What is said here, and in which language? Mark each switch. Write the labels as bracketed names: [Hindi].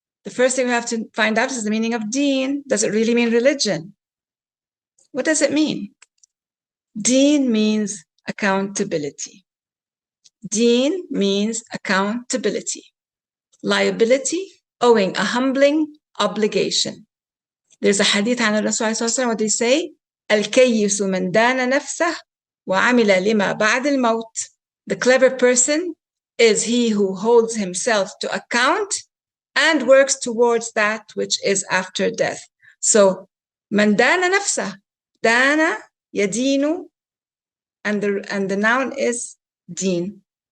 [English] The first thing we have to find out is the meaning of deen. Does it really mean religion? What does it mean? Deen means accountability. Deen means accountability. liability, owing, a humbling obligation. There's a hadith [Arabic] عن الرسول صلى الله عليه وسلم, [English] what they say? [Arabic] الكيس من دان نفسه وعمل لما بعد الموت. [English] The clever person is he who holds himself to account and works towards that which is after death. So, [Arabic] من دان نفسه, دان يدين, [English] and the noun is deen.